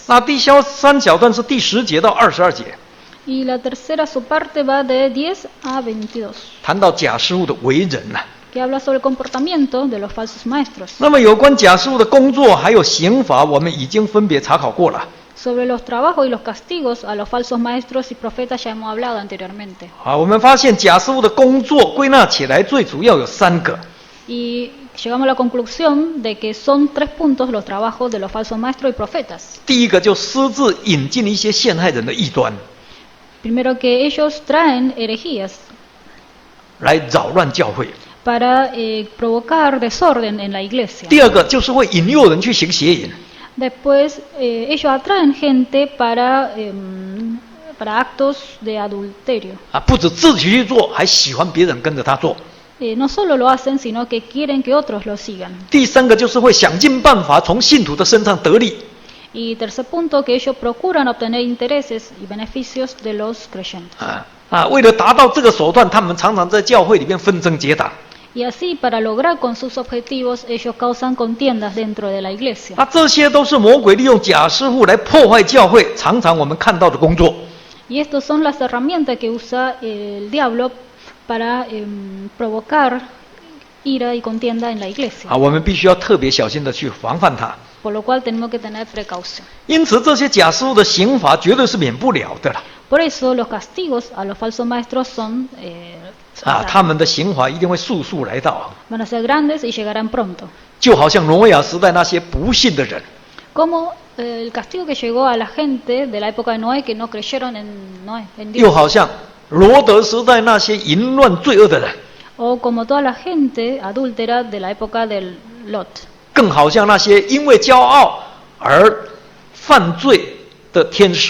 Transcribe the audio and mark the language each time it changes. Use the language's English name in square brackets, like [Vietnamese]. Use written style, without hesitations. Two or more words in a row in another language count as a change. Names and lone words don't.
[Chinese] 那第3小段是第10节到22节， [Spanish] Y la tercera subparte va de 10 a 22, [Chinese] 谈到假师傅的为人。 [Spanish] que habla sobre el comportamiento de los falsos maestros. [Chinese] 那么有关假师傅的工作还有刑罚，我们已经分别查考过了。 [Spanish] Sobre los trabajos y los castigos a los falsos maestros y profetas ya hemos hablado anteriormente. [Chinese] 我们发现假师傅的工作归纳起来最主要有3个。 [Spanish] Y llegamos a la conclusión de que son 3 puntos los trabajos de los falsos maestros y profetas. [Chinese] 第一个就私自引进一些陷害人的异端， [Spanish] Primero, que ellos traen herejías [Chinese] 来扰乱教会。 [Spanish] para provocar desorden en la iglesia. [Chinese] 第二个就是会引诱人去行邪淫。 [Spanish] Después, ellos atraen gente para actos de adulterio. [Chinese] 不止自己去做，还喜欢别人跟着他做。 [Spanish] No solo lo hacen, sino que quieren que otros lo sigan. [Chinese] 第三个就是会想尽办法从信徒的身上得利。 [Spanish] Y tercer punto, que ellos procuran obtener intereses y beneficios de los creyentes. [Chinese] 为了达到这个手段，他们常常在教会里面纷争结党。 [Spanish] Y así, para lograr con sus objetivos, ellos causan contiendas dentro de la iglesia. [Chinese] 这些都是魔鬼利用假师傅来破坏教会，常常我们看到的工作。 [Spanish] Y estas son las herramientas que usa el diablo para provocar ira y contienda en la iglesia. [Chinese] 我们必须要特别小心的去防范它。 [Spanish] Por lo cual tenemos que tener precaución. [Chinese] 因此，这些假师傅的刑罚绝对是免不了的了。 [Spanish] Por eso los castigos a los falsos maestros son [Chinese] 他们的刑罚一定会速速来到。 [Spanish] van a ser grandes y llegarán pronto. [Chinese] 就好像挪亚时代那些不信的人， [Spanish] Como el castigo que llegó a la gente de la época de Noé que no creyeron en Noé, en [Chinese] 又 [Spanish] Dios. [Chinese] 好像罗德时代那些淫乱罪恶的人， [Spanish] O como toda la gente adúltera de la época del Lot. [Chinese] 更好像那些因为骄傲而犯罪的天使。